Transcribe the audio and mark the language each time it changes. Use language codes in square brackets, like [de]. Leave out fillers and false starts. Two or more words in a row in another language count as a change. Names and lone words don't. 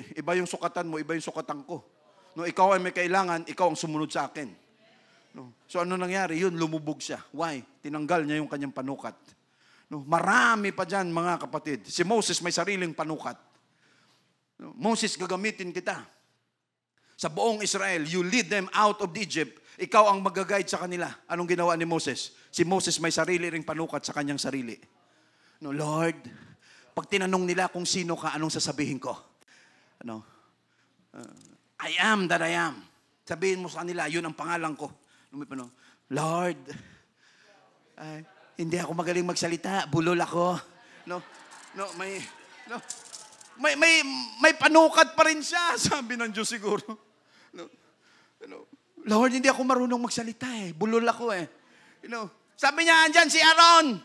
[tl] Iba yung sukatan mo, iba yung sukatan ko. No, ikaw ay may kailangan, ikaw ang sumunod sa akin. No. So ano nangyari? Yun, lumubog siya. Why? Tinanggal niya yung kanyang panukat. No, marami pa dyan, mga kapatid. Si Moses may sariling panukat. No, Moses, gagamitin kita. Sa buong Israel, [en] you lead them out of Egypt. [tl] Ikaw ang mag-guide sa kanila. Anong ginawa ni Moses? Si Moses may sarili ring panukat sa kanyang sarili. No, Lord, pag tinanong nila kung sino ka, anong sasabihin ko? [en] I am that I am. [tl] Sabihin mo sa kanila, yun ang pangalan ko. Lord, hindi ako magaling magsalita, bulol ako. May panukat pa rin siya, sabi ng Diyos siguro. Lord, hindi ako marunong magsalita bulol ako Sabi niya, andyan si Aaron.